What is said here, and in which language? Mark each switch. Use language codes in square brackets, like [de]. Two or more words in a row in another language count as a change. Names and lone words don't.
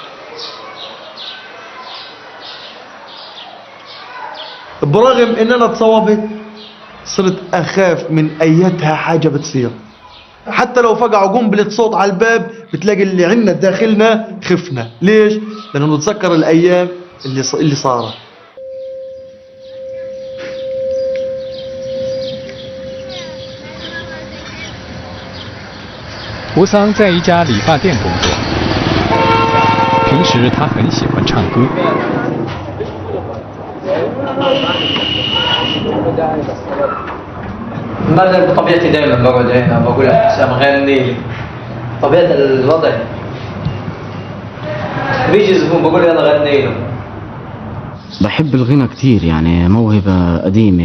[ar] برغم إن أنا اتصوبت صرت أخاف من أيتها حاجة بتصير. حتى لو فقعوا قنبلة صوت على الباب بتلاقي اللي عنا داخلنا خفنا. ليش؟ لأنه نتذكر الأيام اللي صارت. [zh] 吴桑在一家理发店工作，平时他很喜欢唱歌。 [ar] ما بطبيعتي دائما بقعد هنا بقول حسام غني لي، طبيعة الوضع بيجي زبون بقول يلا غني له. بحب الغنى كتير، يعني موهبة قديمة.